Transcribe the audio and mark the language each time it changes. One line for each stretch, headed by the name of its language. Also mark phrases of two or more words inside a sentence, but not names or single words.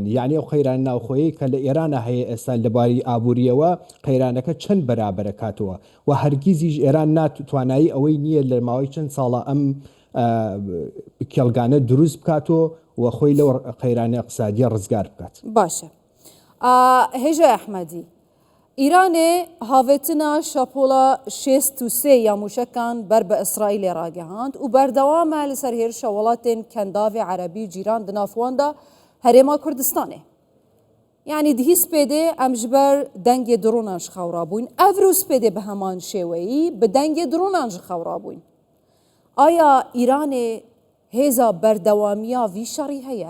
Central Kurdish: یعنی ئەو قەیران ناوخۆیی کە لە ئێرانە هەیە ئێستا لەباری ئابووریەوە قەیرانەکە چەند بەرابەرە کاتەوە و هەرگیزیش ئێران ناتوانایی ئەوەی نییە لە ماوەی چەند ساڵە ئەم کێڵگانە دروست بکاتەوە و خۆی لەو قەیرانە اقتصادیە ڕزگار بکات.
Kurdish: باشە. هێژە ئەحمەدی، ئیرانێ هاوێتنا شاپۆلا 63 یا موشەکان بەر بە ئیسرائیلێ ڕاگەهاند و بەردەوامە لەسەر هێرشە وڵاتên کەنداوێ عەرەبی و جیران di navxwanda Herêma Kurdistanê. Yani dihî spêdê em ji ber dengê dronan ji xewra bûn, ev rû spêdê bi heman şêweyî bi dengê dronan ji xewra bûn. Aya Îranê hêza berdewamiya vî şerî heye?